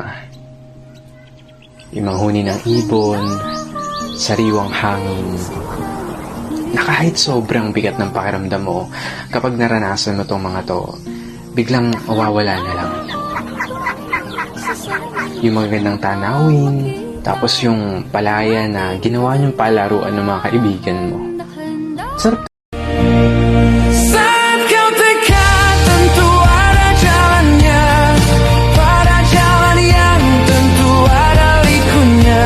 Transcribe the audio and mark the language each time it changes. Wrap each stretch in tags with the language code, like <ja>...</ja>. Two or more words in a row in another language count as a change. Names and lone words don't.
<tl>Yung manghuni ng ibon, sariwang hangin, na kahit sobrang bigat ng pakiramdam mo, kapag naranasan mo tong mga to, biglang mawawala na lang. Yung magandang tanawin, tapos yung palaya na ginawa niyong palaruan ng mga kaibigan mo. Sarap.</tl> <id>Saat kau tekat tentu ada jalannya, pada jalan yang tentu ada likunya.</id>